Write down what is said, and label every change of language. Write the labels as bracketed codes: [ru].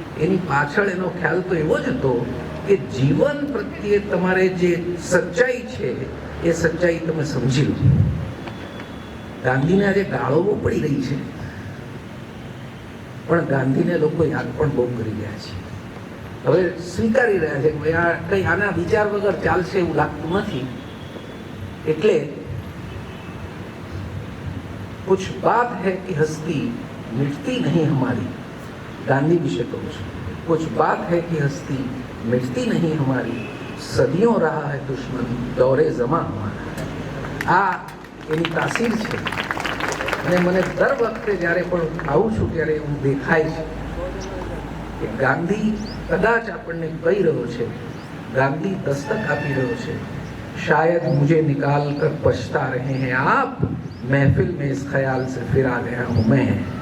[gu] એની પાછળ એનો ખ્યાલ તો એવો જ હતો કે જીવન પ્રત્યે તમારે જે સચ્ચાઈ છે એ સચ્ચાઈ તમે સમજી લો. ગાંધીને આજે ગાળો બહુ પડી રહી છે, પણ ગાંધીને લોકો યાદ પણ બહુ કરી રહ્યા છે. હવે સ્વીકારી રહ્યા છે કે ભાઈ આ કંઈ આના વિચાર વગર ચાલશે એવું લાગતું નથી. [hi] એટલે कुछ बात है कि हस्ती मिटती नहीं हमारी, गांधी विषय कहूँ છું. कुछ बात है कि हस्ती मिटती नहीं हमारी, सदियों रहा है दुश्मन दौरे जमा हमारा. [gu] આ એની તાસીર છે. અને મને દર વખતે જ્યારે પણ આવું છું ત્યારે એવું દેખાય છે કે ગાંધી કદાચ આપણને કહી રહ્યો છે, ગાંધી દસ્તક આપી રહ્યો છે, [hi] शायद मुझे निकाल कर पछता रहे हैं आप, महफिल में इस ख्याल से फिर आ गया हूं मैं.